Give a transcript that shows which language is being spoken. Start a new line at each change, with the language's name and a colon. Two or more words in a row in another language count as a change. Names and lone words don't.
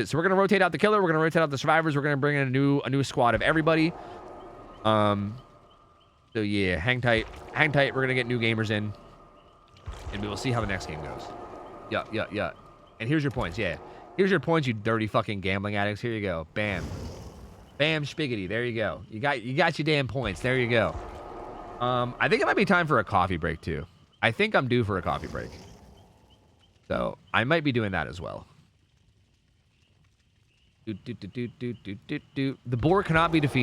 English: So we're going to rotate out the killer. We're going to rotate out the survivors. We're going to bring in a new squad of everybody. So, yeah, hang tight. Hang tight. We're going to get new gamers in. And we will see how the next game goes. Yeah. And here's your points, yeah. Here's your points, you dirty fucking gambling addicts. Here you go. Bam. Bam, spiggity. There you go. You got your damn points. There you go. I think it might be time for a coffee break, too. I think I'm due for a coffee break. So, I might be doing that as well. The boar cannot be defeated.